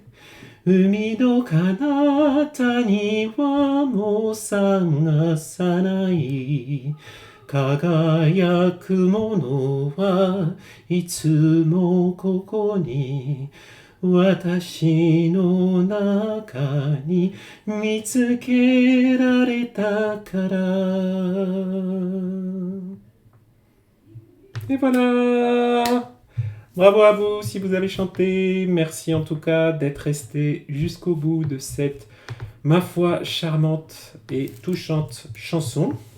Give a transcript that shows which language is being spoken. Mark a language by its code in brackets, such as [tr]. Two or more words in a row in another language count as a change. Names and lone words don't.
[ja] 海の彼方にはもう探さない輝くものはいつもここに私の中に見つけられたから。 [fr] Et voilà! Bravo à vous si vous avez chanté. Merci en tout cas d'être resté jusqu'au bout de cette, ma foi, charmante et touchante chanson.